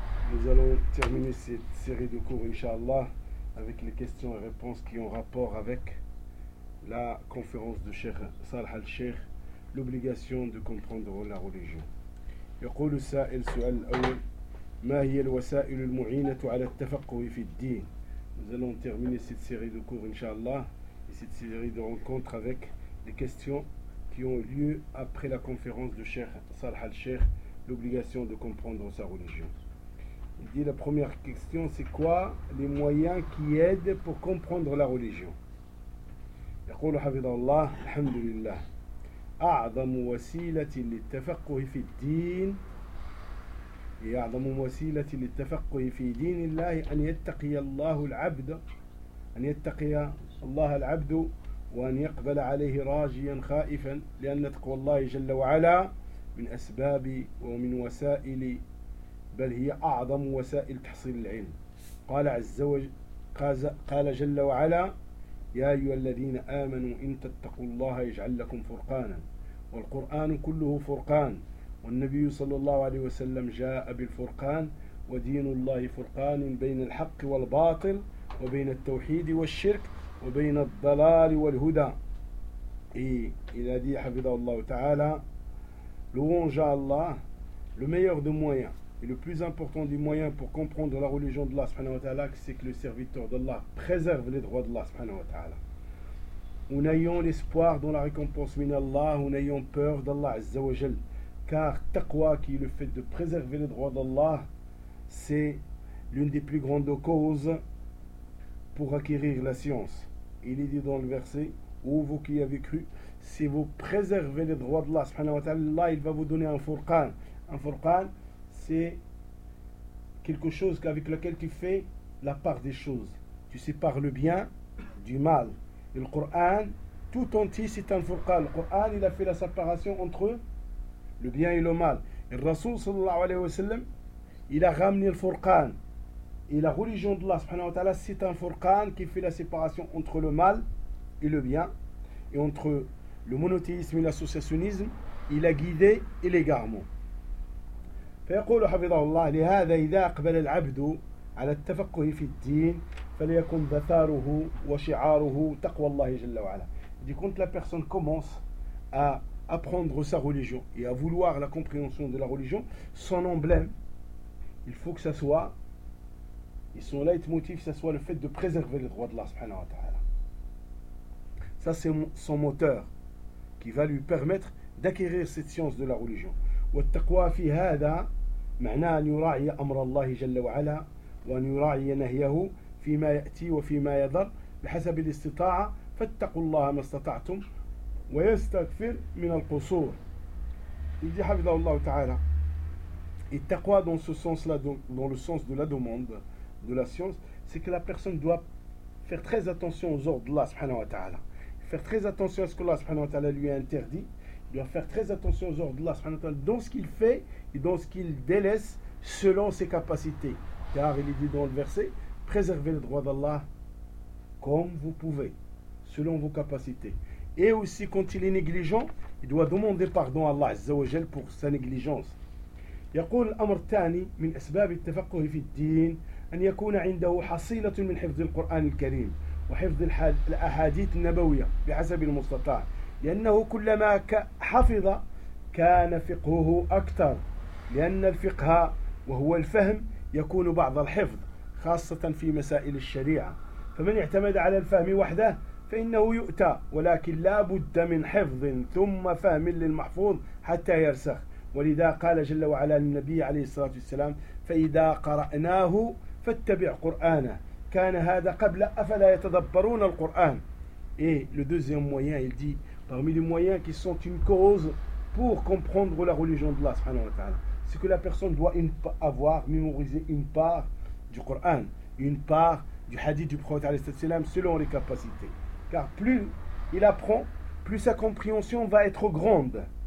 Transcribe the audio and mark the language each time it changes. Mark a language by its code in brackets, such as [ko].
[fr] Nous allons terminer cette série de cours, Inch'Allah, avec les questions et réponses qui ont rapport avec la conférence de Cheikh Salah al-Sheikh, l'obligation de comprendre la religion. [ar] يقول السائل سؤال الأول ما هي الوسائل المعينة على التفقه في الدين. [fr] Nous allons terminer cette série de cours, Inch'Allah, et cette série de rencontres avec les questions qui ont lieu après la conférence de Cheikh Salah al-Sheikh, l'obligation de comprendre sa religion. Il dit la première question, c'est quoi les moyens qui aident pour comprendre la religion. [ar] يقول حفظ الله الحمد لله أعظم وسيلة للتفقه في الدين هي أعظم وسيلة للتفقه في دين الله أن يتقي الله العبد أن يتقي الله العبد وأن يقبل عليه راجيا خائفا لأن تقوى الله جل وعلا من أسباب ومن وسائل بل هي أعظم وسائل تحصيل العلم. قال عز وجل قال جل وعلا يا أيها الذين آمنوا إن تتقوا الله يجعل لكم فرقانا والقرآن كله فرقان والنبي صلى الله عليه وسلم جاء بالفرقان ودين الله فرقان بين الحق والباطل وبين التوحيد والشرك وبين الضلال والهدى. إلى دي حفظه الله تعالى لونجا الله لميور دو مويا. [fr] Et le plus important des moyens pour comprendre la religion d'Allah subhanahu wa ta'ala, c'est que le serviteur d'Allah préserve les droits d'Allah subhanahu wa ta'ala. Nous n'ayons l'espoir dans la récompense minallah, nous n'ayons peur d'Allah azza wa jal. Car taqwa, qui est le fait de préserver les droits d'Allah, c'est l'une des plus grandes causes pour acquérir la science. Il est dit dans le verset, ô vous qui avez cru, si vous préservez les droits d'Allah subhanahu wa ta'ala, Allah il va vous donner un furqan. Un furqan, c'est quelque chose avec lequel tu fais la part des choses. Tu sépares le bien du mal. Et le Coran, tout entier, c'est un furqan. Le Coran, il a fait la séparation entre le bien et le mal. Et le Rasoul, sallallahu alayhi wa sallam, il a ramené le furqan. Et la religion d'Allah, subhanahu wa ta'ala, c'est un furqan qui fait la séparation entre le mal et le bien. Et entre le monothéisme et l'associationnisme, il a guidé et l'égarement. [ar] فيقول حفظه الله لهذا إذا أقبل العبد على التفقه في الدين فليكن بثاره وشعاره تقوى الله جل وعلا. [fr] دي كنت la personne commence à apprendre sa religion et à vouloir la compréhension de la religion, son emblème, il faut que ça soit, et son leitmotiv, ça soit le fait de préserver les droits d'Allah subhanahu wa ta'ala. Ça c'est son moteur qui va lui permettre d'acquérir cette science de la religion. [ar] والتقوى في هذا معناه أن يراعي أمر الله جل وعلا وأن يراعي نهيه فيما يأتي وفيما يضر بحسب الاستطاعة فاتقوا الله ما استطعتم ويستغفر من القصور. يجي حفظه الله تعالى التقوى [fr] dans ce sens là, dans le sens de la demande de la science, c'est que la personne doit faire très attention aux ordres d'Allah subhanahu wa ta'ala, faire très attention à ce que Allah subhanahu wa ta'ala lui a interdit. Il doit faire très attention aux ordres d'Allah subhanahu wa ta'ala dans ce qu'il fait et dans ce qu'il délaisse selon ses capacités. Car il est dit dans le verset, préservez les droits d'Allah comme vous pouvez, selon vos capacités. Et aussi quand il est négligent, il doit demander pardon à Allah azza wa jal pour sa négligence. [ar] يقول الأمر الثاني من أسباب التفقه في الدين أن يكون عنده حصيلة من حفظ القرآن الكريم وحفظ الأحاديث النبوية بحسب المستطاع. لأنه كلما حفظ كان فقهه أكثر لأن الفقه وهو الفهم يكون بعض الحفظ خاصة في مسائل الشريعة فمن اعتمد على الفهم وحده فإنه يؤتى ولكن لا بد من حفظ ثم فهم للمحفوظ حتى يرسخ ولذا قال جل وعلا للنبي عليه الصلاة والسلام فإذا قرأناه فاتبع قرآنه كان هذا قبل أفلا يتدبرون القرآن. [fr] Et le deuxième moyen, il dit, parmi les moyens qui sont une cause pour comprendre la religion d'Allah subhanahu wa ta'ala, c'est que la personne doit avoir mémorisé une part du Coran, une part du hadith du prophète alayhi salatu wasalam selon les capacités. Car plus il apprend, plus sa compréhension va être grande.